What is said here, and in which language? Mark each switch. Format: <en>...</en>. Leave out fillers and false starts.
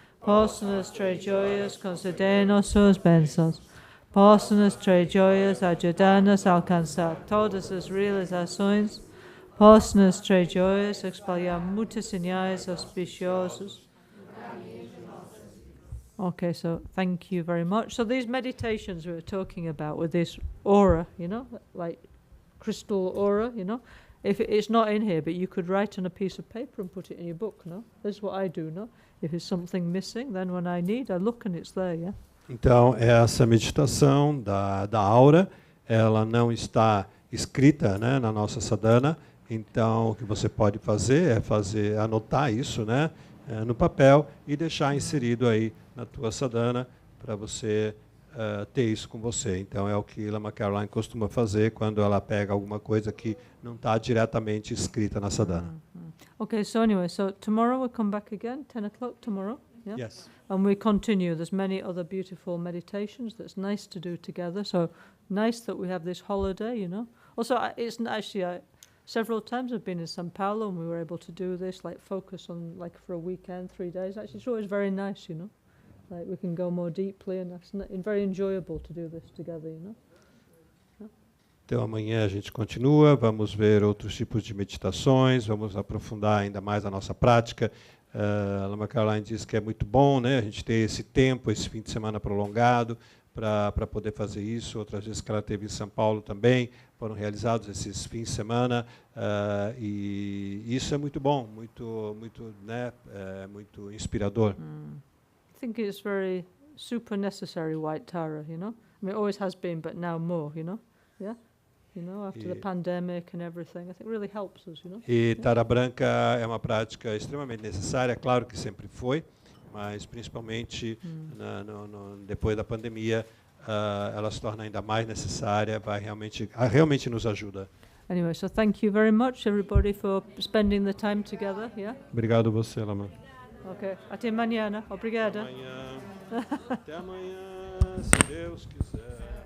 <pt>Posso-nos trazer joias, conceder nossas bênçãos. Posso-nos trazer joias, ajudar-nos a alcançar todas as realizações. Posso-nos trazer joias, espalhar muitos sinais auspiciosos.</pt> <en>Okay, so thank you very much. So these meditations we were talking about with this aura, you know, like crystal aura, you know. If it's not in here, but you could write on a piece of paper and put it in your book, no? This is what I do, no? If there's something missing, then when I need, I look and it's there, yeah?</en> <pt>Então, essa meditação da aura, ela não está escrita, né, na nossa sadhana. Então, o que você pode fazer é anotar isso, né, no papel e deixar inserido aí na tua sadhana para você ter isso com você. Então, é o que Lama Caroline costuma fazer quando ela pega alguma coisa que não está diretamente escrita na sadhana.</pt> <en>Okay, so anyway, so tomorrow we'll come back again, 10 o'clock tomorrow, yeah? Yes. And we continue. There's many other beautiful meditations that's nice to do together. So nice that we have this holiday, you know. Also, it's actually, several times I've been in São Paulo and we were able to do this, like focus on, like for a weekend, 3 days. Actually, it's always very nice, you know. Like we can go more deeply and it's very enjoyable to do this together, you know.</en> <pt>Então amanhã a gente continua, vamos ver outros tipos de meditações, vamos aprofundar ainda mais a nossa prática. A Lama Caroline diz que é muito bom, né, a gente ter esse tempo, esse fim de semana prolongado para poder fazer isso. Outras vezes que ela teve em São Paulo também, foram realizados esses fins de semana e isso é muito bom, muito, né, muito inspirador.</pt> <en>I think it's very super necessary, White Tara, you know. I mean, it always has been, but now more, you know. Yeah. You know, after the pandemic and everything, I think it really helps us, you know.</en> <pt>E Tara Branca é uma prática extremamente necessária, claro que sempre foi, mas principalmente depois da pandemia, ela se torna ainda mais necessária, realmente nos ajuda.</pt> <en>Anyway, so thank you very much, everybody, for spending the time together. Yeah.</en> <pt>Obrigado você, Lama. Okay. Até amanhã. Obrigada. Até amanhã, se Deus quiser.</pt>